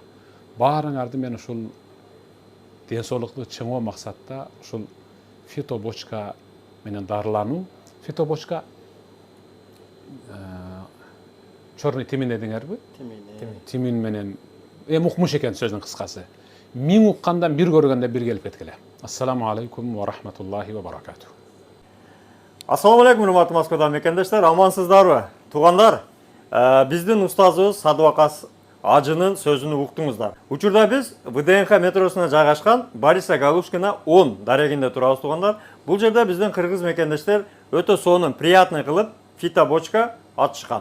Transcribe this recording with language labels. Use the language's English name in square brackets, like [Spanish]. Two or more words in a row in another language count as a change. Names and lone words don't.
[Kyrgyz] Баарыңарды мен ушул ден соолукту чыңоо максатта ушул фитобочка менен дарылануу. Фитобочка [Russian] чорный тимин [Kyrgyz] дедиңерби? Тимин менен укмуш экен сөздүн кыскасы. Миң уккандан бир көргөндө бир келип кеткиле. [Arabic] السلام عليكم ورحمة الله وبركاته. السلام عليكم, [Kyrgyz] урматтуу Москвадан мекендештер, амансыздарбы? Туугандар, биздин устазыбыз Садыбакас Ажынын сөзүнү уктуңуздар. Учурда биз ВДНХ метросуна жайгашкан Бориса Галушкина 10 дарегинде турабыз туугандар. Бул жерде биздин кыргыз мекендештер өтө сонун, приятный кылып фитобочка ачышкан.